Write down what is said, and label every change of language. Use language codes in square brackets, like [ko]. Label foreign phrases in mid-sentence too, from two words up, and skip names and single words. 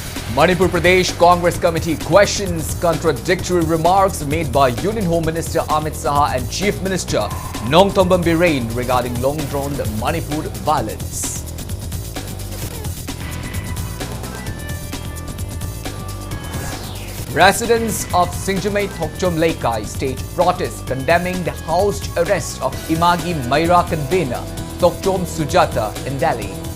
[en] Manipur Pradesh Congress Committee questions contradictory remarks made by Union Home Minister Amit Saha and Chief Minister Nongthombam Birain regarding long-drawn Manipur violence. Residents of Singjamei Thokchom Laikai stage protest condemning the housed arrest of Imagi Maira convener Thokchom Sujata in Delhi.